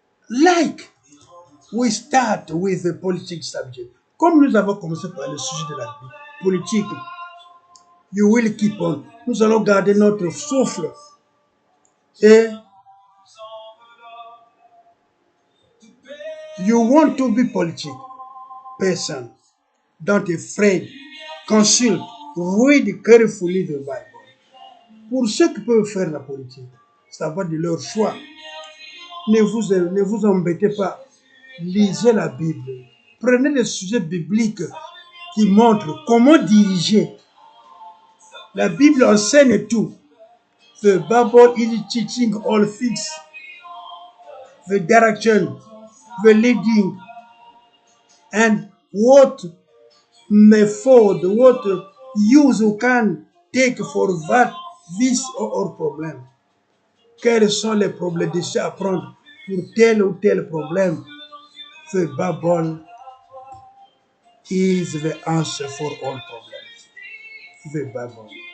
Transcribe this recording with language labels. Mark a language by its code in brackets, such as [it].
[en] Like we start with the politics subject. [fr] Comme nous avons commencé par le sujet de la politique, [en] you will keep on. [fr] Nous allons garder notre souffle. [en] Et you want to be politic person. Don't be afraid Consult, read carefully the Bible. [fr] Pour ceux qui peuvent faire la politique, ça va de leur choix. Ne vous embêtez pas. Lisez la Bible. Prenez des sujets bibliques qui montrent comment diriger. La Bible enseigne tout. [en] The Bible is teaching all things. The direction, the leading, and what method, what use you can take for that, this or problem. [fr] Quels sont les problèmes déjà à prendre pour tel ou tel problème? [en] The Bible is the answer for all problems. The Bible.